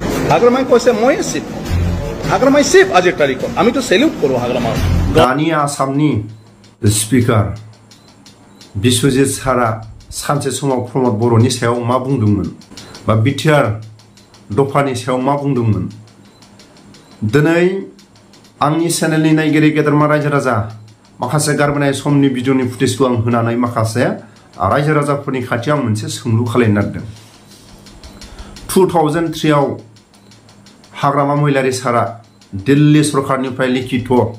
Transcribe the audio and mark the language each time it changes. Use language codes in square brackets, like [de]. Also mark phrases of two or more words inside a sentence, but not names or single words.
[as] হাগ্রামাই কইছে মই চিপ হাগ্রামাই চিপ আজির তারিখ [bn] আমি তো সেলিউট করব [as] হাগ্রামা [brx] दानि आसामनि स्पिकार बिश्वजित सारा सानसे समाव प्रमद बर'नि सायाव मा बुंदोंमोन बा बिटिआर दफानि सायाव मा बुंदोंमोन दिनै आंनि चेनेलनि नायगिरि गेदेरमा रायजो राजा माखासे गारबोनाय समनि भिडिअनि फुटेजखौ आं होनानै माखासे रायजो राजाफोरनि खाथियाव आं मोनसे सोंलु खालामनो नागिरदों 2003 आव हाग्रामा महिलारि सारा दिल्ली सरकारनिफ्राय लिखित